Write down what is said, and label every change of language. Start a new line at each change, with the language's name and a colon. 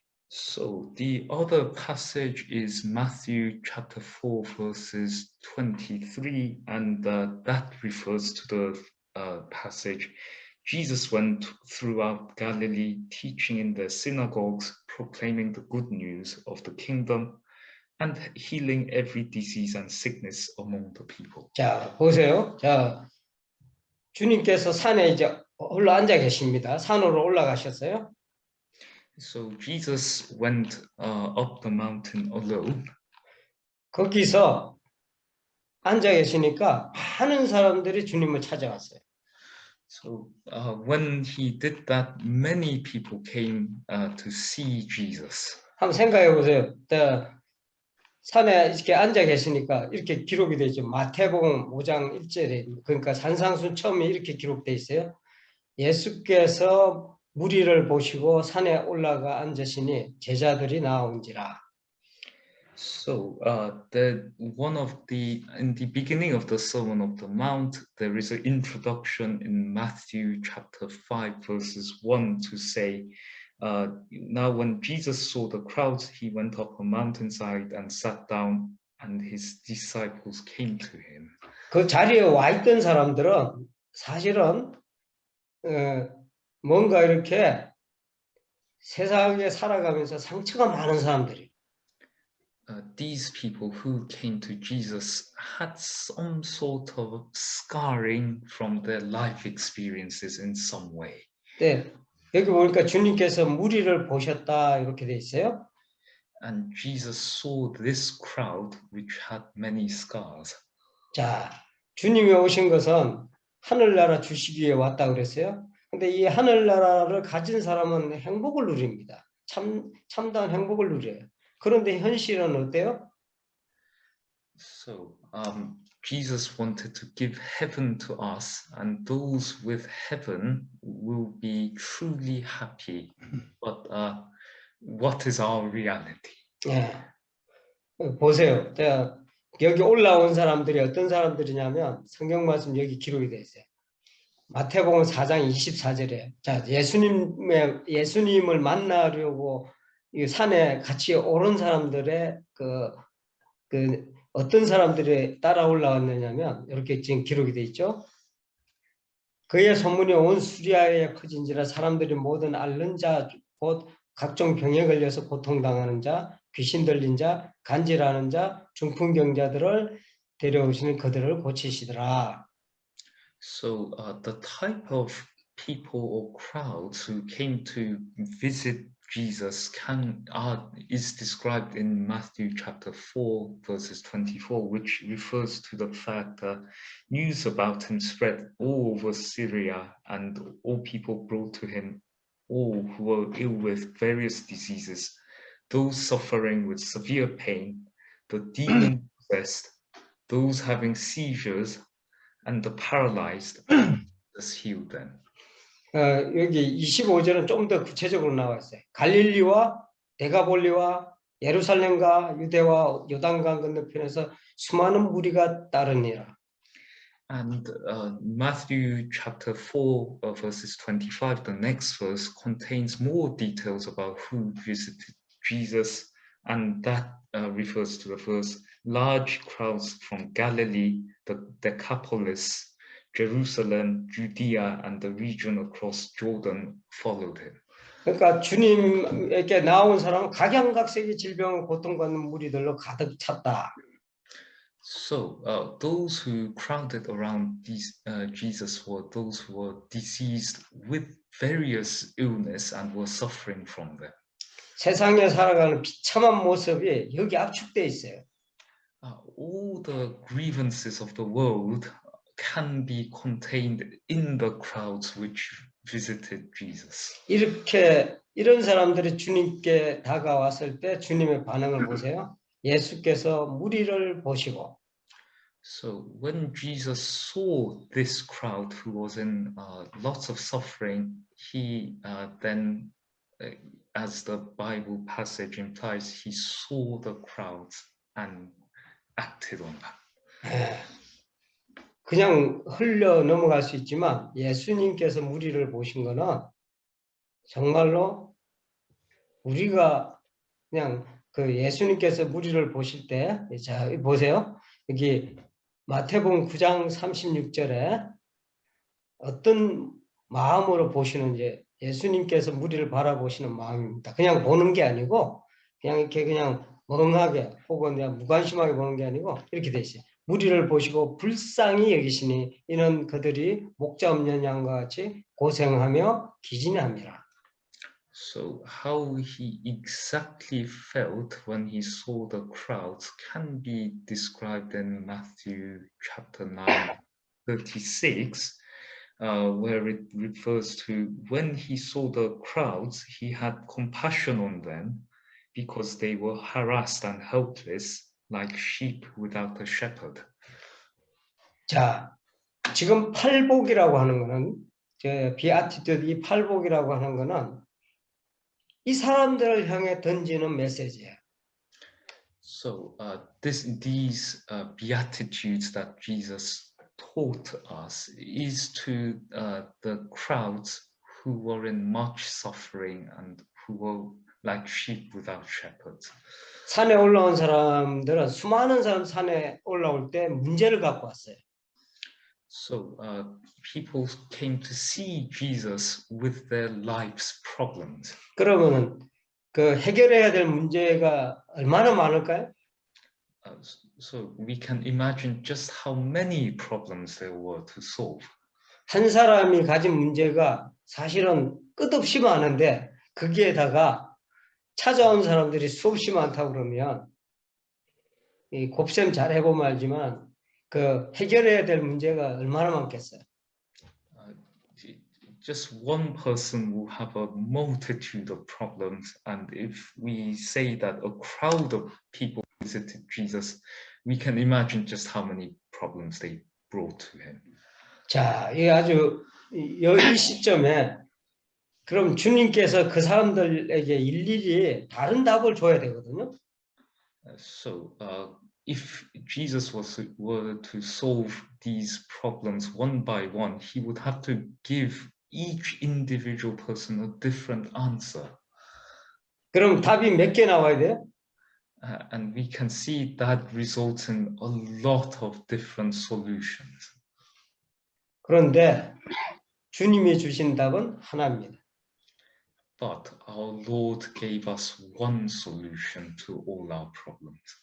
English: So the other passage is Matthew chapter 4 verses 23, and that refers to the passage, Jesus went throughout Galilee, teaching in the synagogues, proclaiming the good news of the kingdom, and healing every disease and sickness among the people.
Korean: 자, 보세요. 자, 주님께서 산에 이제 홀로 앉아 계십니다. 산으로 올라가셨어요.
English: So Jesus went up the mountain alone.
Korean: 거기서 앉아 계시니까 많은 사람들이 주님을 찾아왔어요.
English: So when he did that, many people came to see Jesus.
Korean: 한번 생각해 보세요. 산에 이렇게 앉아 계시니까 이렇게 기록이 되죠. 마태복음 5장 1절에 그러니까 산상순 처음에 이렇게 기록돼 있어요. 예수께서 무리를 보시고 산에 올라가 앉으시니 제자들이 나온지라.
English: So in the beginning of the Sermon of the Mount, there is an introduction in Matthew chapter 5 verses 1 to say, now when Jesus saw the crowds, he went up a mountainside and sat down, and his disciples came to him.
Korean: 그 자리에 와 있던 사람들은 사실은 뭔가 이렇게 세상에 살아가면서 상처가 많은 사람들이.
English: These people who came to Jesus had some sort of scarring from their life experiences in some way.
Korean: 네, 여기 보니까 주님께서 무리를 보셨다 이렇게 돼 있어요.
English: And Jesus saw this crowd which had many scars.
Korean: 자, 주님이 오신 것은 하늘나라 주시기 위해 왔다 그랬어요. 근데 이 하늘나라를 가진 사람은 행복을 누립니다. 참다운 행복을 누려요. 그런데 현실은 어때요?
English: So Jesus wanted to give heaven to us, and those with heaven will be truly happy. But what is our reality?
Korean: 예. 보세요. 여기 올라온 사람들이 어떤 사람들이냐면 성경 말씀 여기 기록이 되어 있어요. 마태복음 4장 24절에 자, 예수님을 만나려고 이 산에 같이 오른 사람들의 그 어떤 사람들이 따라 올라왔느냐면 이렇게 지금 기록이 돼 있죠. 그의 소문이 온 수리아에 퍼진지라 사람들이 모든 앓는 자, 곧 각종 병에 걸려서 고통당하는 자, 귀신 들린 자, 간질하는 자, 중풍병자들을 데려오시는 그들을 고치시더라.
English: So the type of people or crowds who came to visit Jesus is described in Matthew chapter 4 verses 24, which refers to the fact that news about him spread all over Syria, and all people brought to him all who were ill with various diseases, those suffering with severe pain, the demon-possessed, those having seizures, and the paralyzed, Jesus healed them.
Korean: 여기 25절은 좀 더 구체적으로 나와 있어요. 갈릴리와 데가볼리와 예루살렘과 유대와 요단강 건너편에서 수많은 무리가 따르니라.
English: And Matthew chapter 4 verses 25, the next verse, contains more details about who visited Jesus, and that refers to the verse, large crowds from Galilee, the Decapolis, Jerusalem, Judea, and the region across Jordan followed him.
Korean: 그러니까 주님에게 나온 사람은 각양각색의 질병을 고통받는 무리들로 가득 찼다.
English: So those who crowded around Jesus were those who were diseased with various illness and were suffering from them.
Korean: 세상에 살아가는 비참한 모습이 여기 압축돼 있어요.
English: All the grievances of the world can be contained in the crowds which visited Jesus.
Korean: 이런 사람들이 주님께 다가왔을 때 주님의 반응을 보세요. 예수께서 무리를 보시고.
English: So when Jesus saw this crowd who was in lots of suffering, he then, as the Bible passage implies, he saw the crowds and acted on that.
Korean: 그냥 흘려 넘어갈 수 있지만 예수님께서 무리를 보신 거는 정말로 우리가 그냥 그 예수님께서 무리를 보실 때, 자 보세요. 여기 마태복음 9장 36절에 어떤 마음으로 보시는 이제 예수님께서 무리를 바라보시는 마음입니다. 그냥 보는 게 아니고 그냥 이렇게 그냥 멍하게 혹은 그냥 무관심하게 보는 게 아니고 이렇게 돼 있어요. 무리를 보시고 불쌍히 여기시니 이는 그들이 목자 없는 양과 같이 고생하며 기진함이라.
English: So how he exactly felt when he saw the crowds can be described in Matthew chapter 9, 36, where it refers to when he saw the crowds, he had compassion on them because they were harassed and helpless like sheep without a shepherd.
Korean: 자, 지금 팔복이라고 하는 거는 비아티튜드 이 팔복이라고 하는 거는 이 사람들을 향해 던지는 메시지예요.
English: So these beatitudes that Jesus taught us is to the crowds who were in much suffering and who were like sheep without shepherds.
Korean: 산에 올라온 사람들은 수많은 사람 산에 올라올 때 문제를 갖고 왔어요.
English: So people came to see Jesus with their life's problems.
Korean: 그러면은 그 해결해야 될 문제가 얼마나 많을까요?
English: So we can imagine just how many problems there were to solve.
Korean: 한 사람이 가진 문제가 사실은 끝없이 많은데 거기에다가 찾아온 사람들이 수없이 많다고 그러면 이 곱셈 잘 해보면 알지만 그 해결해야 될 문제가 얼마나 많겠어요.
English: Just one person will have a multitude of problems, and if we say that a crowd of people visited Jesus, we can imagine just how many problems they brought to him.
Korean: 자, 이 아주 이 시점에 그럼 주님께서 그 사람들에게 일일이 다른 답을 줘야 되거든요.
English: So if Jesus were to solve these problems one by one, he would have to give each individual person a different answer.
Korean: 그럼 답이 몇 개 나와야 돼요?
English: And we can see that results in a lot of different solutions.
Korean: 그런데 주님이 주신 답은 하나입니다.
English: But our Lord gave us one solution to all our problems.